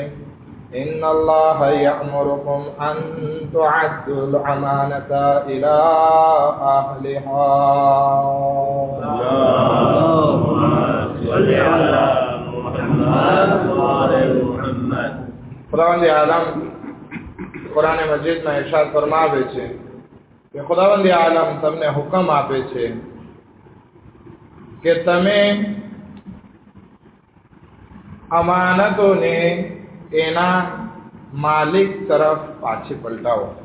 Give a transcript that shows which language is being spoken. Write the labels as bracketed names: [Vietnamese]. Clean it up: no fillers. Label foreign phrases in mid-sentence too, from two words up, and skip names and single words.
[Arabic] إن الله يأمركم أن تعدوا الأمانة إلى أهلها. اللهم صل على محمد وآل محمد. [Gujarati] ખુદાવંદ આલમ કુરાન મજીદ માં ઇરશાદ ફરમાવે છે કે ખુદાવંદ આલમ તમને હુકમ આપે છે કે તમે અમાનતોને એના માલિક તરફ પાછી પલટાવો.